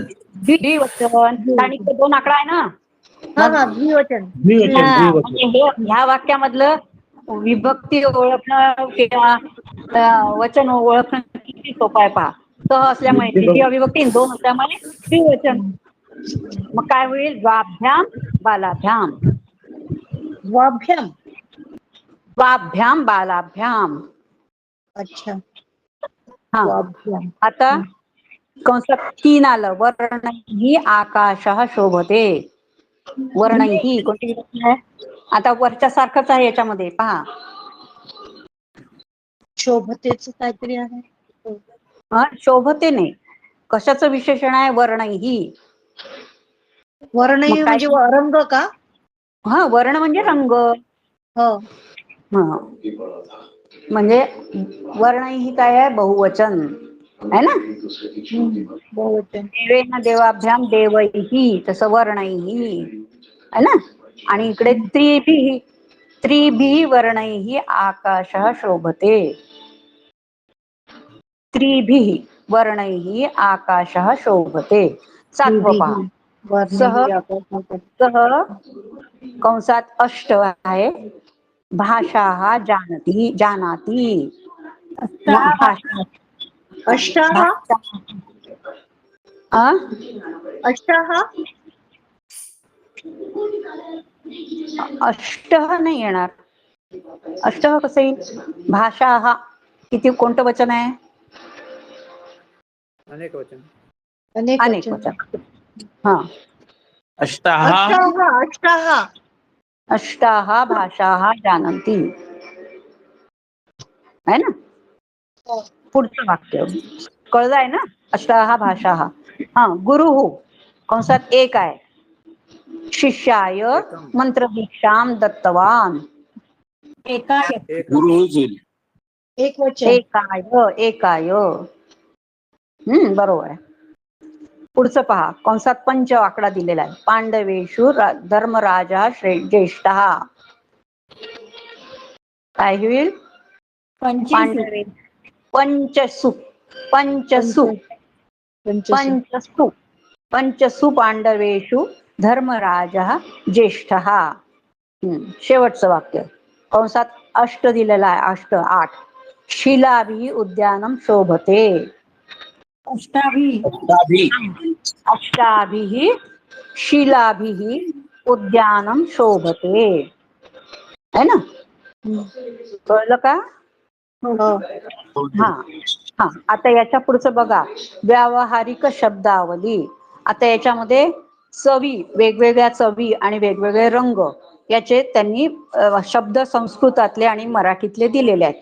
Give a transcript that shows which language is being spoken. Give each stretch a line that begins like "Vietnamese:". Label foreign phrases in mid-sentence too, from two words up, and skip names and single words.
Marathi: द्विवचन. आणि ते 2 आकडा आहे ना. हा, द्विवचन. म्हणजे ह्या वाक्यामधलं विभक्ती ओळखणं किंवा वचन ओळखणं किती सोपं आहे पहा. सह असल्यामुळे द्वितीय विभक्ती, 2 असल्यामुळे द्विवचन. मग काय होईल?
Sanskrit: द्वाभ्याम बालाभ्याम. वाभ्याम. द्वाभ्याम बालाभ्याम.
Marathi: अच्छा. हा,
Sanskrit: वाभ्याम.
Marathi: आता कंसात 3 आलं.
Sanskrit: वर्णैः आकाशः शोभते.
Marathi: वर्णैः कोणती विभक्ती आहे? आता वरच्या सारखंच आहे याच्यामध्ये पहा. शोभतेच काहीतरी आहे. शोभते नाही. कशाचं विशेषण आहे? वर्णैः. वर्ण मग काय? म्हणजे रंग का? हा, वर्ण म्हणजे रंग. हो. हा, म्हणजे वर्णैः काय आहे? बहुवचन आहे ना. बहुवचन.
Sanskrit: देवेन देवाभ्याम देवैः,
Marathi: तसं वर्णैः आहे ना. आणि इकडे
Sanskrit: त्रिभिः वर्णैः आकाशः शोभते. त्रिभिः वर्णैः आकाशः शोभते.
Marathi: 7वं पहा. सह कंसात 8 आहे.
Sanskrit: भाषाः जानाति.
Marathi: भाषा.
Sanskrit: अष्टाः. अष्टाः.
Marathi: अष्टः नाही येणार. अष्टः कसं येईल? भाषाः किती, कोणतं वचन आहे? अनेक वचन. अनेक वचन. हा,
Sanskrit: अष्टाः. अष्टाः भाषाः जानन्ति
Hindi: है ना.
Marathi: पुढचं वाक्य कळलंय ना.
Sanskrit: अष्टाः भाषाः.
Marathi: हा, गुरुः कंसात 1 आहे.
Sanskrit: शिष्याय मंत्रदीक्षां दत्तवान. गुरुः.
Marathi: एक वचन. एकाय. बरोबर आहे. पुढचं पहा. कंसात 5 आकडा दिलेला आहे.
Sanskrit: पांडवेषु धर्मराजा ज्येष्ठः.
Marathi: काय होईल?
Sanskrit: पांडवे. पंचसु. पांडवेषु धर्मराजः ज्येष्ठः.
Marathi: शेवटचं वाक्य कंसात 8 दिलेला आहे. 8.
Sanskrit: शिलाभिः उद्यानं शोभते. अष्टाभिः शिलाभिः उद्यानं शोभते
Hindi: है ना.
Marathi: कळलं का? हा हा आता याच्या पुढचं बघा, व्यावहारिक शब्दावली. आता याच्यामध्ये चवी, वेगवेगळ्या चवी आणि वेगवेगळे रंग याचे त्यांनी शब्द संस्कृतातले आणि मराठीतले दिलेले आहेत.